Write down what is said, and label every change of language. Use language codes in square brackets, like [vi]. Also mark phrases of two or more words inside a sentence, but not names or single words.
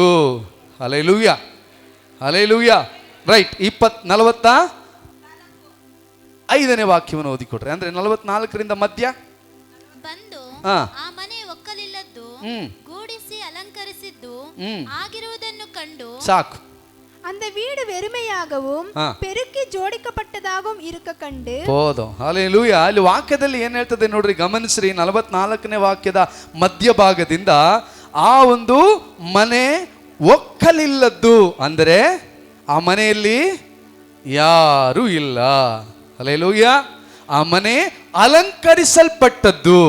[kn] ಹಲ್ಲೆಲೂಯಾ, ಹಲ್ಲೆಲೂಯಾ. ರೈಟ್. 45ನೇ ವಾಕ್ಯವನ್ನು ಓದಿಕೊಟ್ರೆ, ಅಂದ್ರೆ 44ರಿಂದ ಮಧ್ಯ ಬಂದು ಆ ಮನೆ ಒಕ್ಕಲಿಲ್ಲದ್ದು ಗೂಡಿಸಿ ಅಲಂಕರಿಸಿದ್ದು ಆಗಿರುವುದನ್ನು ಕಂಡು [ta] சாக்கு. அந்த வீடு வெறுமையாகவும் பெருக்கி ஜோடிக்கப்பட்டதாகவும் இருக்க கண்டு போதும். [kn] ಹಲ್ಲೆಲೂಯಾ. ಅಲ್ಲಿ ವಾಕ್ಯದಲ್ಲಿ ಏನ್ ಹೇಳ್ತದೆ ನೋಡ್ರಿ, ಗಮನಿಸ್ರಿ. 44ನೇ ವಾಕ್ಯದ ಮಧ್ಯಭಾಗದಿಂದ ಆ ಒಂದು ಮನೆ ಒಕ್ಕಲಿಲ್ಲದ್ದು ಅಂದರೆ ಆ ಮನೆಯಲ್ಲಿ ಯಾರು ಇಲ್ಲ. ಹಲ್ಲೆಲೂಯಾ. ಆ ಮನೆ ಅಲಂಕರಿಸಲ್ಪಟ್ಟದ್ದು.